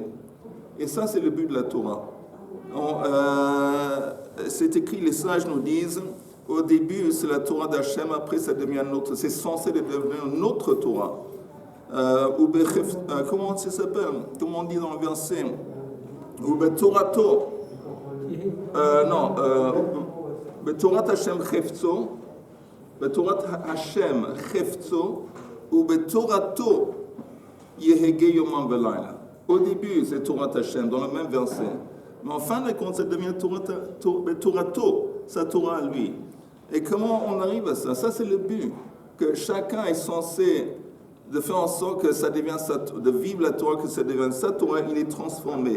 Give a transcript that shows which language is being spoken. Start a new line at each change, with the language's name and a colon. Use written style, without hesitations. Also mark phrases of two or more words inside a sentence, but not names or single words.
French: Et ça, c'est le but de la Torah. C'est écrit, les sages nous disent, au début, c'est la Torah d'Hachem, après, ça devient notre, c'est censé devenir notre Torah. Comment ça s'appelle? Comment on dit dans le verset? Torato. Non.
Hebrew: בתורת השם חפצו. בתורת השם חפצו. ובתורתו יהגה יומם ולילה.
French: Au début, c'est
Hebrew: תורת השם,
French: dans le même verset. Mais en fin de compte, ça devient Torato, sa Torah à lui. Et comment on arrive à ça? Ça, c'est le but. Que chacun est censé de faire en sorte que ça devienne de vivre la Torah, que ça devienne sa Torah, il est transformé.